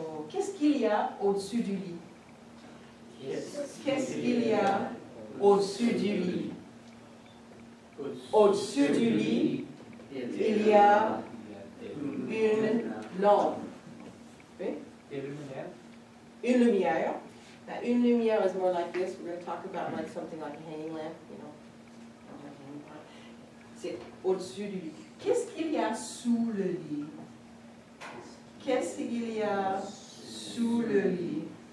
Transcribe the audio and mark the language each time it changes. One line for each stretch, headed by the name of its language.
French: Qu'est-ce qu'il y a au-dessus du lit? Qu'est-ce qu'il y a au-dessus du lit? Au-dessus du lit, il y a une lampe. Oui? Une lumière.
English: Now, une lumière is more like this. We're going to talk about like something like a hanging lamp, you know.
French: C'est au-dessus du lit. Qu'est-ce qu'il y a sous le lit? Qu'est-ce qu'il y a sous le lit?